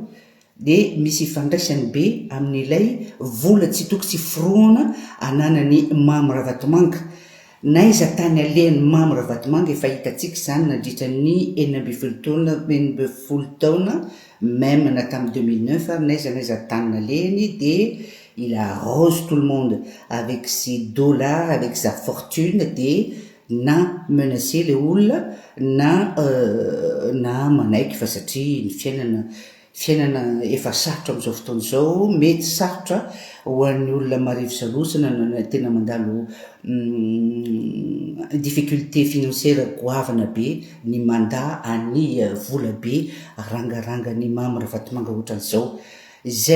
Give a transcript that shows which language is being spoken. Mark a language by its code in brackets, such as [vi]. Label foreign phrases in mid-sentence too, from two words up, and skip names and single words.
[mg] Dia misy ifandraisany be amin'ilay vola tsy toky tsy foroana ananany Imamy Ravatomanga. Na iza tany alehany Imamy Ravatomanga efa hitantsika zany nandritra ny 12 taona même na tamin'ny 2009 naiza tany nalehany dia [fr] il arrose tout le monde avec ses dollars, avec sa fortune, [mg] dia na [fr] menacer le [mg] olona na manaiky fa satria ny fiainana efa sarotra amin'izao fotoana izao, mety sarotra ho an'ny olona marivo salosana na tena mandalo [fr] difficulté financière [mg] goavana be ny manda any vola be rangarangany Imamy Ravatomanga ohatran'izao.